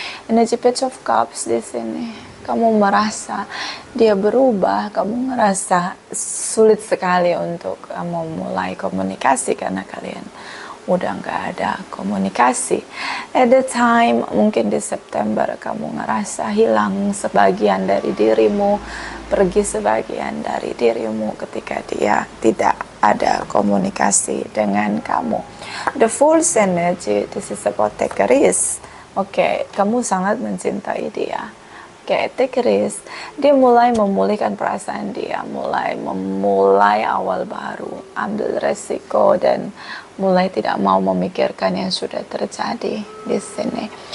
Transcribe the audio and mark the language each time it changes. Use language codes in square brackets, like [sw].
[id] Energy Page of Cups di sini, kamu merasa dia berubah, kamu merasa sulit sekali untuk memulai komunikasi karena kalian udah nggak ada komunikasi. [en] At the time, [id] mungkin di September kamu ngerasa hilang sebagian dari dirimu, pergi sebagian dari dirimu ketika dia tidak ada komunikasi dengan kamu. [en] The Fool's energy, this is about take a risk. [id] Oke, kamu sangat mencintai dia. Oke, [en] take a risk. [id] Dia mulai memulihkan perasaan dia, memulai awal baru, ambil resiko dan mulai tidak mau memikirkan yang sudah terjadi di sini.